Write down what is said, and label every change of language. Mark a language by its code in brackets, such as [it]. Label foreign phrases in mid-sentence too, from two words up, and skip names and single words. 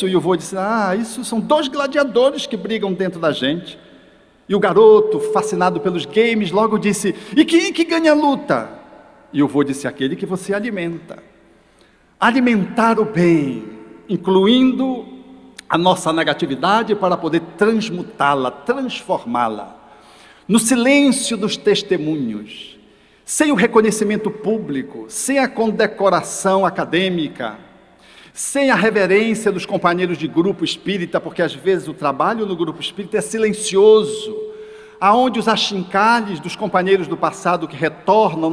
[pt] E o vô disse: isso são 2 gladiadores que brigam dentro da gente. E o garoto, fascinado pelos games, logo disse: e quem que ganha a luta? E o vô disse: aquele que você alimenta. Alimentar o bem, incluindo a nossa negatividade para poder transmutá-la, transformá-la. No silêncio dos testemunhos, sem o reconhecimento público, sem a condecoração acadêmica, sem a reverência dos companheiros de grupo espírita, porque às vezes o trabalho no grupo espírita é silencioso, aonde os achincalhes dos companheiros do passado que retornam